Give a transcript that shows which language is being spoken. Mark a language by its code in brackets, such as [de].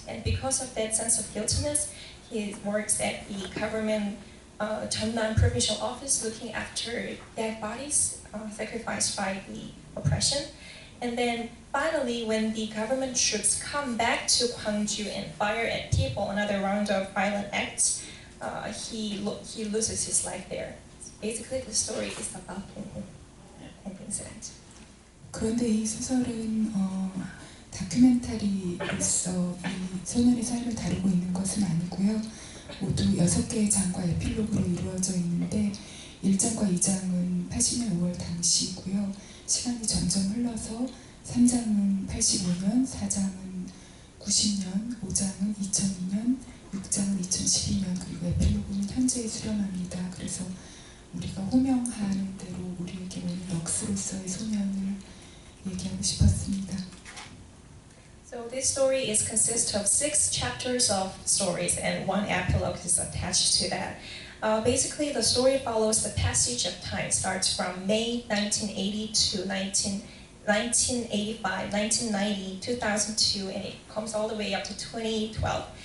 [en] And because of that sense of guiltiness, he works at the government Jeonnam provincial office looking after dead bodies sacrificed by the oppression. And then finally, when the government troops come back to Gwangju and fire at people, another round of violent acts, he loses his life there. Basically, the story is about Dong-ho and the incident. [ko] 그런데 이 소설은 다큐멘터리로서 이 소년의 삶을 다루고 있는 것은 아니고요. 모두 6개의 장과 에필로그로 이루어져 있는데 1장과 2장은 80년 5월 당시이고요. 시간이 점점 흘러서 3장은 85년, 4장은 90년, 5장은 2002년, 6장은 2012년, 그리고 에필로그는 현재에 수렴합니다. 그래서 우리가 호명하는 대로 우리에게 오는 럭스로서의 소년을 얘기하고 싶었습니다. [en] So this story is consists of 6 chapters of stories and one epilogue is attached to that. Basically, the story follows the passage of time, starts from May 1980 to 1985, 1990, 2002, and it comes all the way up to 2012.